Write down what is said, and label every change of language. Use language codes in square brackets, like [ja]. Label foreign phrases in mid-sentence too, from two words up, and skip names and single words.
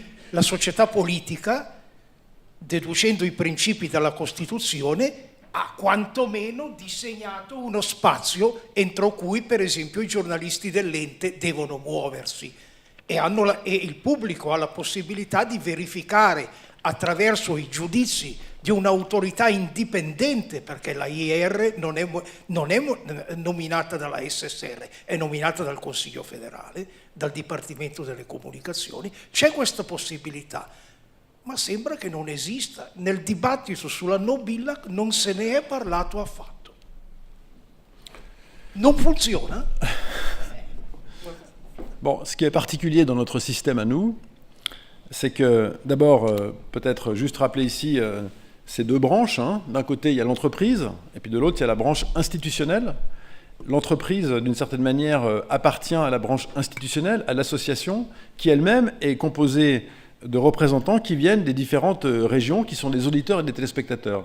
[it] la società politica, deducendo i principi dalla Costituzione, ha quantomeno disegnato uno spazio entro cui, per esempio, i giornalisti dell'ente devono muoversi e il pubblico ha la possibilità di verificare attraverso i giudizi di un'autorità indipendente, perché la IR non è nominata dalla SSR, è nominata dal Consiglio federale, dal Dipartimento delle Comunicazioni. C'è questa possibilità, ma sembra che non esista. Nel dibattito sulla No Billag non se ne è parlato affatto. Non funziona? [fr] Bon, ce qui est particulier dans notre système à nous, c'est que, d'abord, peut-être juste rappeler ici ces 2 branches. Hein. D'un côté, il y a l'entreprise, et puis de l'autre, il y a la branche institutionnelle. L'entreprise, d'une certaine manière, appartient à la branche institutionnelle, à l'association, qui elle-même est composée de représentants qui viennent des différentes régions, qui sont des auditeurs et des téléspectateurs.